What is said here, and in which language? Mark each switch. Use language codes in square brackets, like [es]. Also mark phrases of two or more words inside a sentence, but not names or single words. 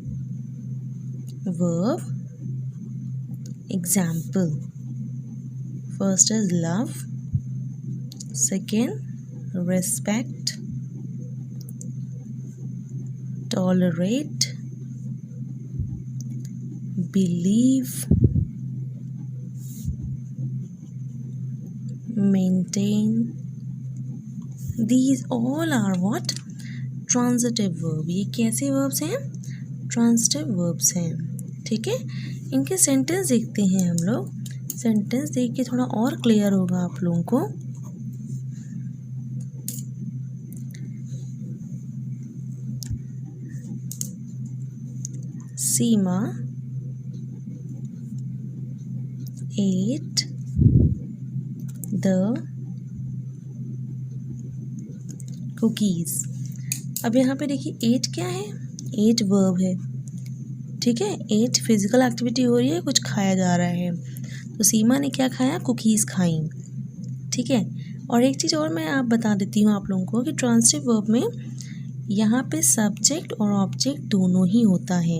[en] verb example. First is love, second respect, tolerate, believe, maintain. These all are what? Transitive verb. [hi] ये कैसे verbs हैं? [en] Transitive verbs [hi] हैं. ठीक है, इनके सेंटेंस देखते हैं हम लोग. सेंटेंस देख के थोड़ा और क्लियर होगा आप लोगों को. [en] सीमा ate the cookies. [hi] अब यहाँ पे देखिए एट क्या है? एट वर्ब है. ठीक है, [en] ate physical activity [hi] हो रही है, कुछ खाया जा रहा है. तो सीमा ने क्या खाया? कुकीज़ खाई. ठीक है, और एक चीज़ और मैं आप बता देती हूँ आप लोगों को कि [en] transitive verb [hi] में यहाँ पे सब्जेक्ट और ऑब्जेक्ट दोनों ही होता है.